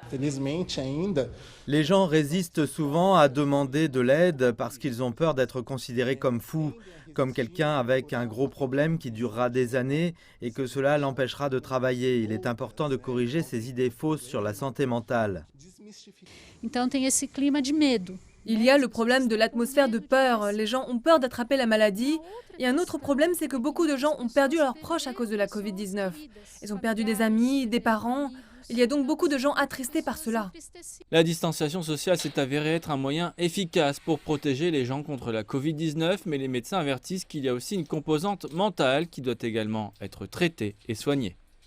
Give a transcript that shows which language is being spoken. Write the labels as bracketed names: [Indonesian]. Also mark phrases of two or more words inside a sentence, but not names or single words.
[French] Les gens résistent souvent à demander de l'aide parce qu'ils ont peur d'être considérés comme fous, comme quelqu'un avec un gros problème qui durera des années et que cela l'empêchera de travailler. Il est important de corriger ces idées fausses sur la santé mentale. [Portuguese] Então tem esse clima de medo. [French] Il y a le problème de l'atmosphère de peur. Les gens ont peur d'attraper la maladie. Et un autre problème, c'est que beaucoup de gens ont perdu leurs proches à cause de la Covid-19. Ils ont perdu des amis, des parents. Il y a donc beaucoup de gens attristés par cela. La distanciation sociale s'est avérée être un moyen efficace pour protéger les gens contre la Covid-19, mais les médecins avertissent qu'il y a aussi une composante mentale qui doit également être traitée et soignée.